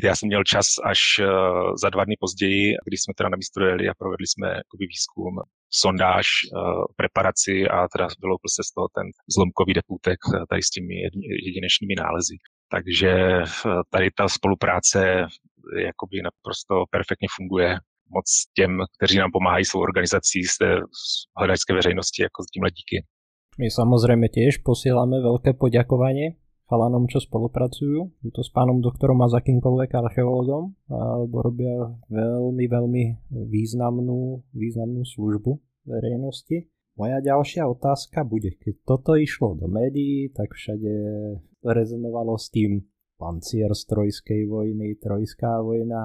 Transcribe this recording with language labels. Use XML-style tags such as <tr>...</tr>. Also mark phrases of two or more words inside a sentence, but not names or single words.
<cs>Já jsem měl čas až za 2 dny později, když jsme teda na místo dojeli a provedli jsme jakoby výzkum, sondáž, preparaci a teda vyloupil se z toho ten zlomkový depůtek tady s těmi jedinečnými nálezy. Takže tady ta spolupráce jakoby naprosto perfektně funguje. Moc těm, kteří nám pomáhají svou organizací z té hledačské veřejnosti, jako tímhle díky.</cs> <sk>My samozrejme tiež posielame veľké poďakovanie chalanom, čo spolupracujú, to s pánom doktorom a s akýmkoľvek archeologom, lebo robia veľmi, veľmi významnú službu verejnosti. Moja ďalšia otázka bude, keď toto išlo do médií, tak všade rezonovalo s tým pancier z Trojskej vojny, Trojská vojna.</sk>